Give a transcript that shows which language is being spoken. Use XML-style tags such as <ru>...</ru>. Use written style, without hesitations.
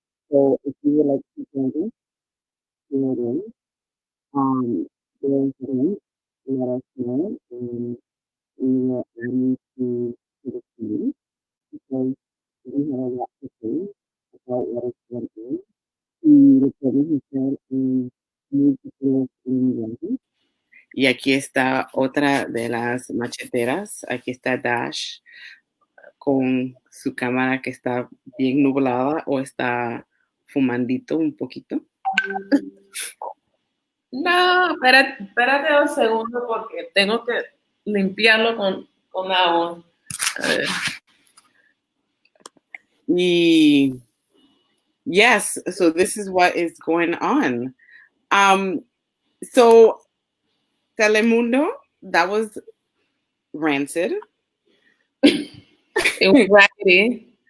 <en>So if you would like to join us, fill it in. There's a link. Let us know, and we will add you to the team because we have a lot to say about what is going on.</en> <es>Y recuerden estar en múltiples lenguajes. Y aquí está otra de las macheteras. Aquí está Dash con su cámara que está bien nublada o está fumandito un poquito. No, espérate un segundo porque tengo que limpiarlo con agua. A ver.</es> <en>Y yes, so this is what is going on. So Telemundo, that was rancid. It was raggedy.</en>